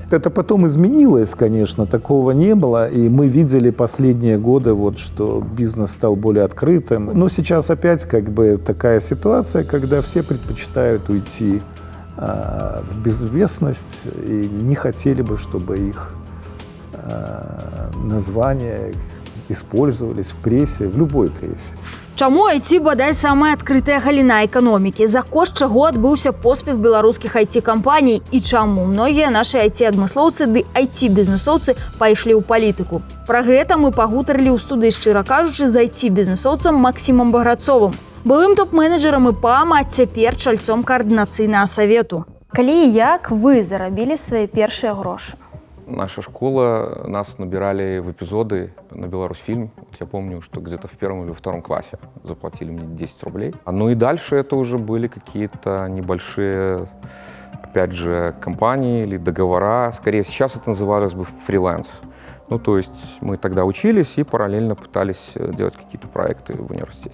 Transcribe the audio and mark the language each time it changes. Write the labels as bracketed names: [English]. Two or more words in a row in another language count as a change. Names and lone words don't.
[Russian] Это потом изменилось, конечно, такого не было, и мы видели последние годы, вот, что бизнес стал более открытым. Но сейчас опять как бы такая ситуация, когда все предпочитают уйти в безвестность и не хотели бы, чтобы их названия использовались в прессе, в любой прессе. [Belarusian] Чаму IT бадай самая адкрытая галіна эканомікі? За кошт чаго адбыўся поспех беларускіх IT-кампаній? І чаму многія нашы IT-адмыслоўцы ды IT-бізнесоўцы пайшлі ў палітыку? Пра гэта мы пагутарылі ў студыі, шчыра кажучы, з IT-бізнесоўцам Максімам Баграцовым, былым топ-менеджерам ІПАМ, а цяпер чальцом координацыйнага савету. Калі і як вы зарабілі свае першыя грошы? [Russian] Наша школа, нас набирали в эпизоды на Беларусьфильм. Я помню, что где-то в 1 или 2 классе заплатили мне 10 рублей. Ну и дальше это уже были какие-то небольшие, опять же, компании или договора. Скорее, сейчас это называлось бы фриланс. Ну, то есть мы тогда учились и параллельно пытались делать какие-то проекты в университете.